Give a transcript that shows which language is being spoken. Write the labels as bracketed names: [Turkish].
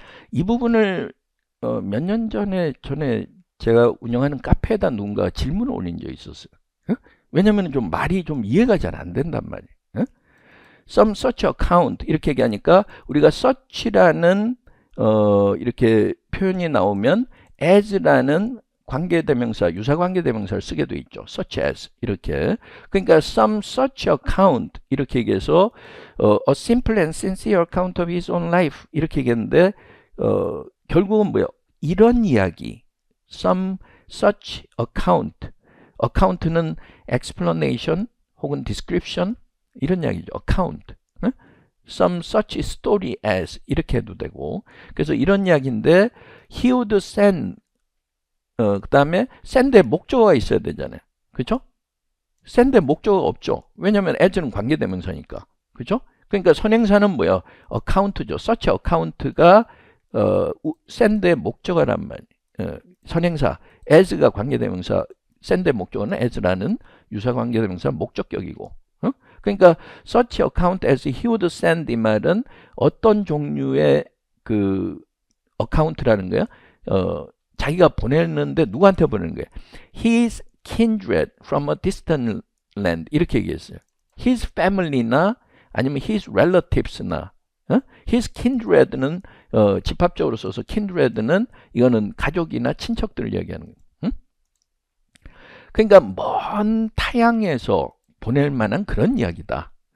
[Korean] 이 부분을 몇 년 전에 제가 운영하는 카페에다 누군가 질문을 올린 적이 있었어요. 응? 왜냐면 좀 말이 좀 이해가 잘 안 된단 말이에요. 응? [English] Some such account [Korean] 이렇게 얘기하니까 우리가 such라는 이렇게 표현이 나오면 as라는 관계대명사, 유사관계대명사를 쓰게 돼 있죠. [English] such as 이렇게. 그러니까 some such account [Korean] 이렇게 얘기해서 [English] a simple and sincere account of his own life [Korean] 이렇게 얘기했는데 결국은 뭐예요? 이런 이야기. some such account. account는 explanation 혹은 description 이런 이야기죠. [English] account. some such story as [Korean] 이렇게 해도 되고. 그래서 이런 이야기인데 he would send 그 다음에 send의 목적어가 있어야 되잖아요. 그렇죠? send의 목적어가 없죠. 왜냐하면 as는 관계대명사니까. 그렇죠? 그러니까 선행사는 뭐야? account죠. such account가 send의 목적어란 말이에요. 선행사 as가 관계대명사, send의 목적어는 as라는 유사관계대명사 목적격이고. 그러니까 [English] such account as he would send [Korean] 이 말은 어떤 종류의 그 account라는 거야. 자기가 보냈는데 누구한테 보내는 거예요? [English] His kindred from a distant land [Korean] 이렇게 얘기했어요. His family나 아니면 his relatives나 his kindred는 집합적으로 써서 kindred는 이거는 가족이나 친척들을 얘기하는 거예요. 그러니까 먼 타양에서 보낼 만한 그런 이야기다.